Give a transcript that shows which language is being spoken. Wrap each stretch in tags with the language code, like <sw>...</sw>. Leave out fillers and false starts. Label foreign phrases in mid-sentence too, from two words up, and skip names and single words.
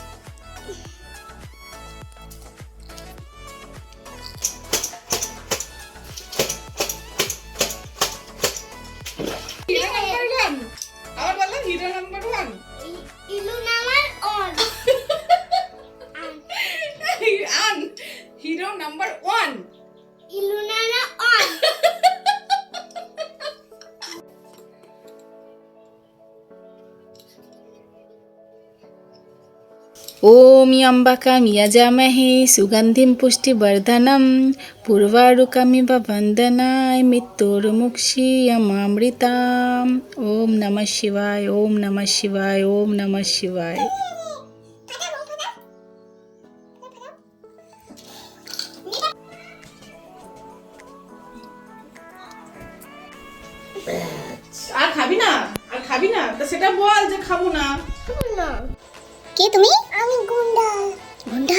<bn>আবার বলো হিরো নাম্বার 1। হিরো নাম্বার 1।</bn> <sa>ओम यम्बकमियजामहे सुगंधिं पुष्टिवर्धनम् पूर्वारुकमिव वन्दनाय मृत्युर्मुक्षीयमामृताम्। ओम नमः शिवाय, ओम नमः शिवाय, ओम नमः शिवाय।</sa> <bn>আর খাবি না তো সেটা বল যে খাবো না। কে তুমি? আমি গুন্ডা। গুন্ডা?</bn>